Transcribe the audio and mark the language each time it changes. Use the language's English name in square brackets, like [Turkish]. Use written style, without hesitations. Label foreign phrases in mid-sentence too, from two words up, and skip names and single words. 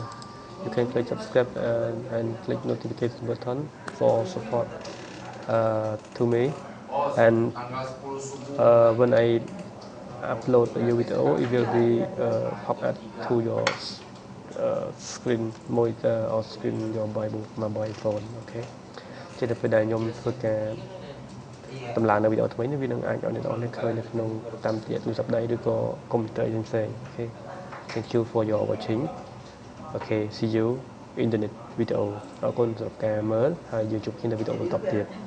[English] you can click subscribe and click notification button for support to me and when I upload a new video it will be pop up to your screen monitor or screen your mobile phone okay [Khmer] ជាទៅពេលដែលខ្ញុំធ្វើការតម្លើងនៅវីដេអូថ្មីនេះវានឹងអាចឲ្យអ្នកនរឃើញនៅក្នុងតាមរយៈទូរស័ព្ទដៃឬក៏កុំព្យូទ័រផ្សេងៗ [English] okay thank you for your watching okay see you in the next video [Khmer] អរគុណសម្រាប់ការមើលហើយយើងជួបគ្នានៅវីដេអូបន្តទៀត